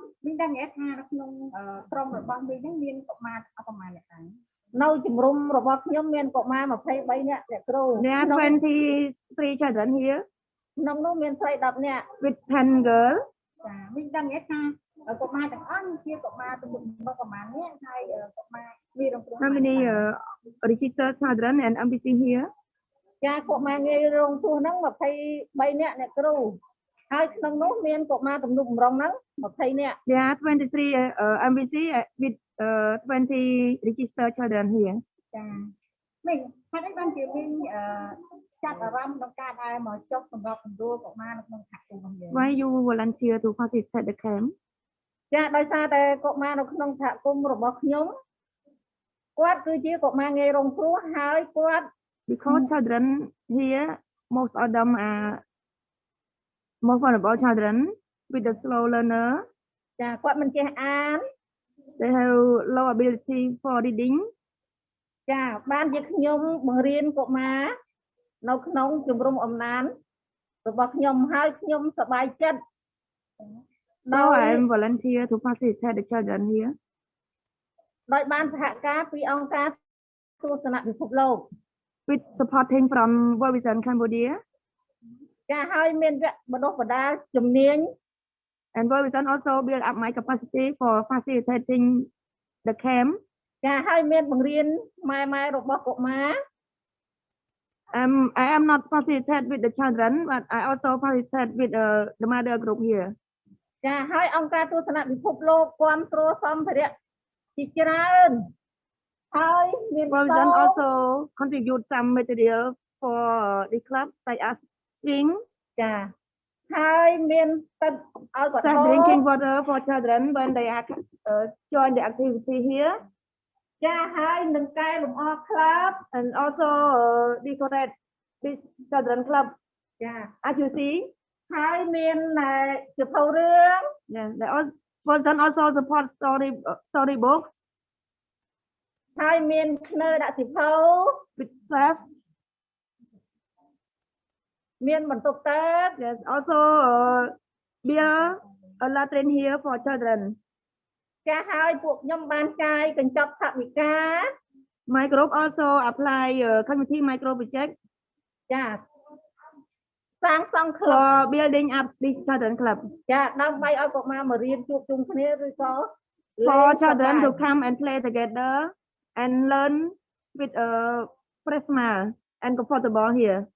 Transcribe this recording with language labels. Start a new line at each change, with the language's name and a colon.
Khmer: មានដឹងថានៅក្នុងក្រុមរបស់មីហ្នឹងមានកុមារអស់ប្រមាណអ្នកដែរនៅជំរុំរបស់ខ្ញុំមានកុមារ23នាក់អ្នកគ្រូ
English: there are 23 children here
Khmer: ក្នុងនោះមានស្រី10នាក់
English: with 10 girls
Khmer: ចាមីដឹងថាកុមារទាំងអស់ជាកុមារទំនុកប្រមាណនេះហើយកុមារមានរងគ្រោះ
English: how many registered children and MBC here
Khmer: ចាកុមារងាយរងគ្រោះហ្នឹង23នាក់អ្នកគ្រូហើយក្នុងនោះមានកុមារទំនុកម្រងហ្នឹង20នាក់
English: there are 23 MBC with 20 registered children here
Khmer: ចាមីហើយបានជាមីចាត់អារម្មណ៍ក្នុងការដែលមកចុះសម្របសម្រួលកុមារនៅក្នុងសហគមន៍របស់យើង
English: why you volunteer to participate the camp
Khmer: ចាដោយសារតែកុមារនៅក្នុងសហគមន៍របស់ខ្ញុំគាត់គឺជាកុមារងាយរងគ្រោះហើយគាត់
English: because children here most of them are more vulnerable children with the slow learner
Khmer: ចាគាត់មិនចេះអាន
English: they have low ability for reading
Khmer: ចាបានជាខ្ញុំបង្រៀនកុមារនៅក្នុងជំរំអំណានរបស់ខ្ញុំហើយខ្ញុំសប្បាយចិត្ត
English: so I am volunteer to participate the children here
Khmer: ដោយបានសហការពីអង្គការទស្សនពិភពលោក
English: with supporting from World Vision Cambodia
Khmer: ចាហើយមានវគ្គបណ្ដុះបណ្ដាលជំនាញ
English: and World Vision also build up my capacity for facilitating the camp
Khmer: ចាហើយមានបង្រៀនម៉ែរបស់កុមារ
English: I am not facilitate with the children but I also facilitate with the mother group here
Khmer: ចាហើយអង្គការទស្សនពិភពលោកគ្រប់គ្រងសម្ភារៈជាច្រើនហើយមាន
English: World Vision also contribute some material for the club such as string
Khmer: ចាហើយមានទឹកឲ្យគាត់
English: drinking water for children when they are join the activity here
Khmer: ចាហើយនឹងកែលម្អ club
English: and also decorate this children club
Khmer: ចា
English: as you see
Khmer: ហើយមានសៀវភៅរឿង
English: yeah they also support story books
Khmer: ហើយមានធ្នើដាក់សៀវភៅ
English: with chef
Khmer: មានបន្ទប់ទឹក
English: there's also beer a latrine here for children
Khmer: ចាហើយពួកខ្ញុំបានចាយកញ្ចប់ថវិកា
English: my group also apply community micro project
Khmer: ចាសាងសង់
English: for building up this children club
Khmer: ចាដើម្បីឲ្យកុមារមករៀនជួបជុំគ្នាឬក៏
English: for children to come and play together and learn with a fresh smile and comfortable here